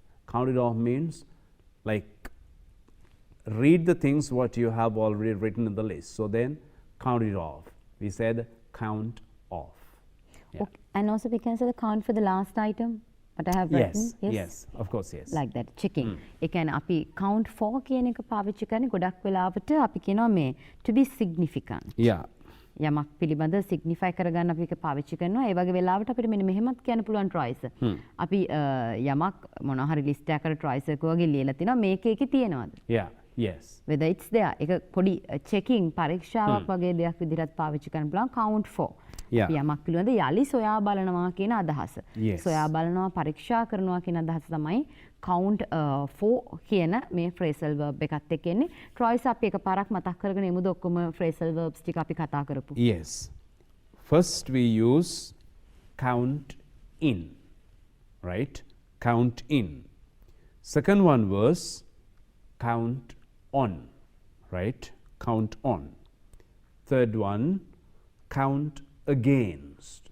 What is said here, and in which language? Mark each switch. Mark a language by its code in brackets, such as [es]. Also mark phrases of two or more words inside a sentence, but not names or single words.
[en] Count it off means like read the things what you have already written in the list. So then count it off. We said count off. Yeah. Okay. And also we can say the count for the last item. What I have written. Yes, of course, yes. Like that, checking. [si] ඒ කියන්නේ අපි [en] count for [si] කියන එක පාවිච්චි කරන්නේ ගොඩක් වෙලාවට අපි කියනවා මේ [en] to be significant. Yeah. [si] යමක් පිළිබඳ signify කරගන්න අපි ඒක පාවිච්චි කරනවා. ඒ වගේ වෙලාවට අපිට මෙන්න මෙහෙමත් කියන්න පුළුවන් choice. අපි යමක් මොනවා හරි list එකකට choice එක වගේ ලියලා තිනවා මේක එකේ තියෙනවද? [en] Yeah. Yes. Whether it's there. [si] ඒක පොඩි checking පරීක්ෂාවක් වගේ දෙයක් විදිහට පාවිච්චි කරන්න පුළුවන් [en] count for. Yeah. [si] යමක් පිළිබඳ යලි සොයා බලනවා කියන අදහස. [en] Yes. [si] සොයා බලනවා පරීක්ෂා කරනවා කියන අදහස තමයි [en] count for [si] කියන මේ [en] phrasal verb [si] එකත් එක්ක එන්නේ. Troyes අපි එකපාරක් මතක් කරගෙන එමුද ඔක්කොම [en] phrasal verbs [si] ටික අපි කතා කරපු. [en] Yes. First we use count in, right? Count in. Second one was count on, right? Count on. Third one, count against.